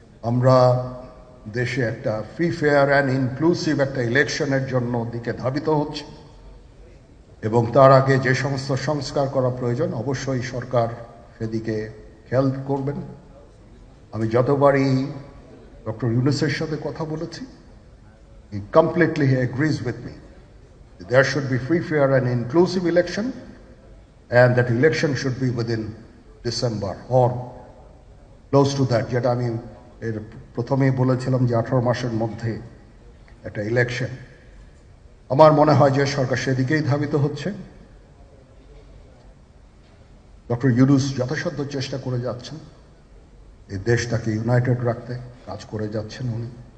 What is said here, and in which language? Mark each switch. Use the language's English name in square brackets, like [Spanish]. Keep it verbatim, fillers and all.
[Bangla] আমরা দেশে একটা [English] free, fair and inclusive [Bangla] একটা ইলেকশনের জন্য দিকে ধাবিত হচ্ছে, এবং তার আগে যে সমস্ত সংস্কার করা প্রয়োজন অবশ্যই সরকার সেদিকে খেয়াল করবেন। আমি যতবারই ডক্টর ইউনুসের সাথে কথা বলেছি, [English] He completely he agrees with me, there should be free, fair and inclusive election and that election should be within December or close to that. [Bangla] যেটা আমি এর প্রথমেই বলেছিলাম যে আঠারো মাসের মধ্যে একটা ইলেকশন, আমার মনে হয় যে সরকার সেদিকেই ধাবিত হচ্ছে। ডক্টর ইউনূস যথাসাধ্য চেষ্টা করে যাচ্ছেন এই দেশটাকে ইউনাইটেড রাখতে, কাজ করে যাচ্ছেন উনি।